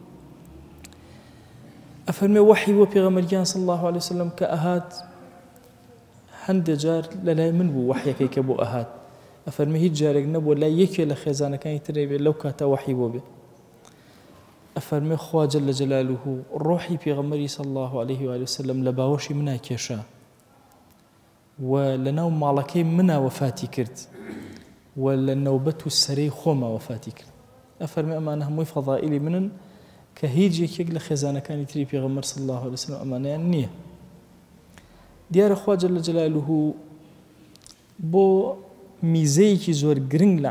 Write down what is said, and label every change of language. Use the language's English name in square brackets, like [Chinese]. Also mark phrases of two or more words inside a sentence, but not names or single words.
[Central Kurdish] ئەفەرمێ وحی بۆ پێغەمبەریان [Arabic] صلی الله عليه وسلم [Central Kurdish] کە ئەهات هەندێک جار لەلای من بوو وحیەکەی کە بۆ ئەهات ئەفەرمێ هیچ جارێک نەبووە لای یەکێ لە خێزانەکانی ترێ بێ لەو کاتە وحی بۆ بێ ئەفەرمێ خوا [Arabic] جەل جەلالوه [Central Kurdish] ڕۆحی پێغەمبەری [Arabic] صلی الله عليه وآله وسلم [Central Kurdish] لە باوەشی منا کێشا و لەناو ماڵەکەی منا وەفاتی کرد و لە نەوبەت و سەرەی خۆما وەفاتی کرد ئەفەرمێ ئەمانە هەمووی فەضائیلی منن کە هیچ یەکێک لە خێزانەکانی تری پێغەمبەر [Arabic] صلی الله عليه وسلم [Central Kurdish] ئەمانەیان نییە دیارە خوا [Arabic] جەل جەلالوه [Central Kurdish] بۆ میزەیەکی زۆر گرنگ لە